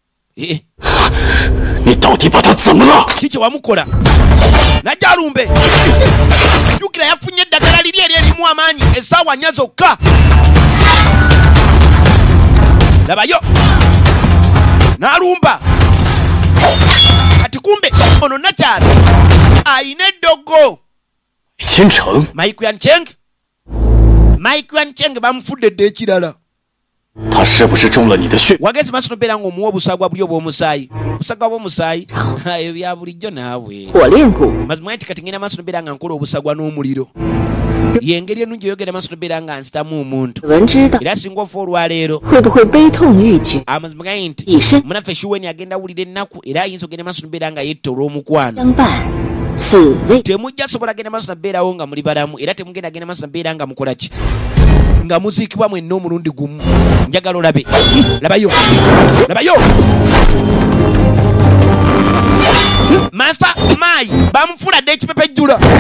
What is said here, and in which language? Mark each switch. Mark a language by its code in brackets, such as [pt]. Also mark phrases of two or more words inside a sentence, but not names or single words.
[lg] kiki wamukola najja alumbe jjukira yafunye eddagala liri eri erimu amaanyi essaawa nnya zokka labayo n'alumba kati kumbe ono nakyala ayina eddogo Mike Yuan Cheng bamufudde dde ekirala [zh] 他是不是中了你的血？ [lg] wagezi maaso nobeera ng'omuwa obusagwa buli obw'omusaayi obusagwa bw'omusaayi ebyo bya bulijjo naawe [zh] 火炼骨， [lg] mazima nti kati ngenda maaso nobeera nga nkola obusagwa n'omuliro yengeri ennungi eyogera maaso nobeera nga nsitamu omuntu [zh] 闻知道 [lg] era singa ofa olwaleero [zh] 会不会悲痛欲绝？ [lg] amazima gayi nti [zh] 以身 [lg] munaffe shuweni agenda awulira ennaku era ayinza ogenda maaso nobeera nga yetta olw'omukwano [zh] 相伴，死未 [lg] temujja sobola genda maaso nabeerawo nga muli balamu era temugenda genda maaso nabeera nga mukola ki nga muziikibwa mwenna omulundi gumu njagala olabe labayo Master Mai bamufuladde ekipepejjula